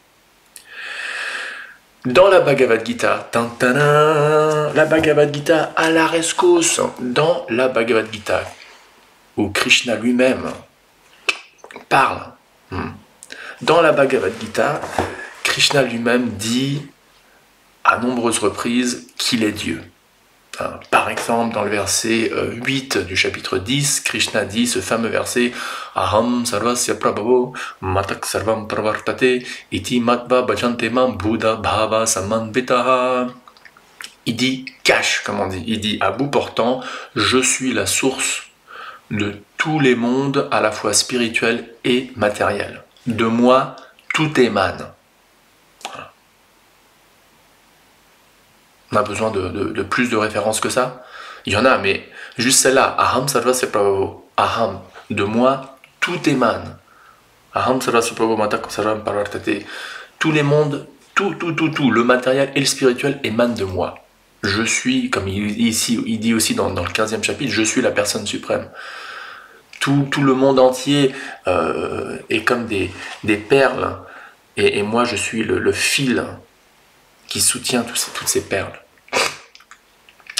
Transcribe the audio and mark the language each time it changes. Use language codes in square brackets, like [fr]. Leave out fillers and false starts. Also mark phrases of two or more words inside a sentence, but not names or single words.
[fr] Dans la Bhagavad Gita, la Bhagavad Gita à la rescousse, dans la Bhagavad Gita, où Krishna lui-même parle, dans la Bhagavad Gita, Krishna lui-même dit à nombreuses reprises qu'il est Dieu. Par exemple, dans le verset 8 du chapitre 10, Krishna dit ce fameux verset [sa] अहं सर्वस्य प्रभवो मतक् सर्वं प्रवर्तते इति मत्वा भजन्ते मां बुद्ध भाव समन्वितः. [fr] Il dit cache, comme on dit, il dit à bout portant, je suis la source de tous les mondes à la fois spirituels et matériels. De moi, tout émane. On a besoin de plus de références que ça? Il y en a, mais juste celle-là. [sa] अहं सर्वस्य प्रभवो. [fr] Aham, de moi, tout émane. [sa] अहं सर्वस्य प्रभवो मतक् सर्वं प्रवर्तते. [fr] Tous les mondes, tout, le matériel et le spirituel émanent de moi. Je suis, comme il dit aussi dans le 15e chapitre, je suis la personne suprême. Tout le monde entier est comme des perles. Et moi, je suis le fil qui soutient toutes ces perles.